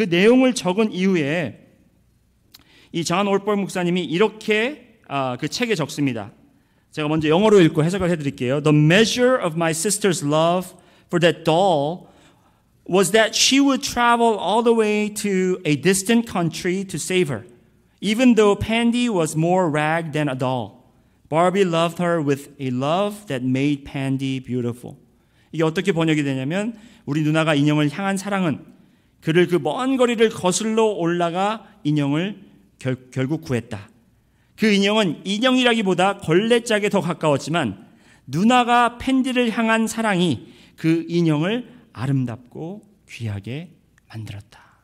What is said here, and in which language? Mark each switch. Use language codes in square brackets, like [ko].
[ko] 그 내용을 적은 이후에 이 존 올버그 목사님이 이렇게 그 책에 적습니다. 제가 먼저 영어로 읽고 해석을 해드릴게요. [en] The measure of my sister's love for that doll was that she would travel all the way to a distant country to save her, even though Pandy was more rag than a doll. Barbie loved her with a love that made Pandy beautiful. [ko] 이게 어떻게 번역이 되냐면 우리 누나가 인형을 향한 사랑은 그를 그 먼 거리를 거슬러 올라가 인형을 결국 구했다. 그 인형은 인형이라기보다 걸레짝에 더 가까웠지만 누나가 팬디를 향한 사랑이 그 인형을 아름답고 귀하게 만들었다.